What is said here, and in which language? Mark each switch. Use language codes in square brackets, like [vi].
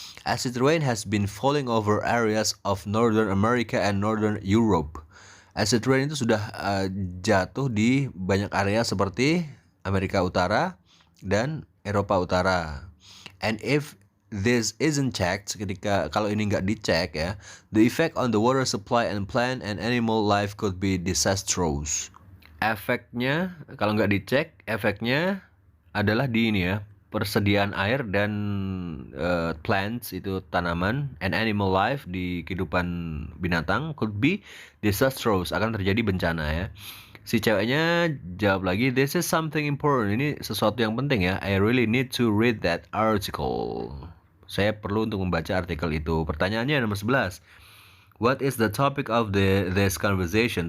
[en] Acid rain has been falling over areas of Northern America and Northern Europe. [id] Acid rain itu sudah jatuh di banyak area seperti Amerika Utara dan Eropa Utara. [en] And if this isn't checked, [id] kalau ini nggak dicek ya, [en] the effect on the water supply and plant and animal life could be disastrous. [id] Efeknya kalau nggak dicek, efeknya adalah di ini ya, persediaan air dan plants itu tanaman, [en] and animal life [id] di kehidupan binatang [en] could be disastrous, [id] akan terjadi bencana ya. Si ceweknya jawab lagi, [en] this is something important. [id] Ini sesuatu yang penting ya. [en] I really need to read that article. [id] Saya perlu untuk membaca artikel itu. Pertanyaannya nomor 11. [en] What is the topic of this conversation?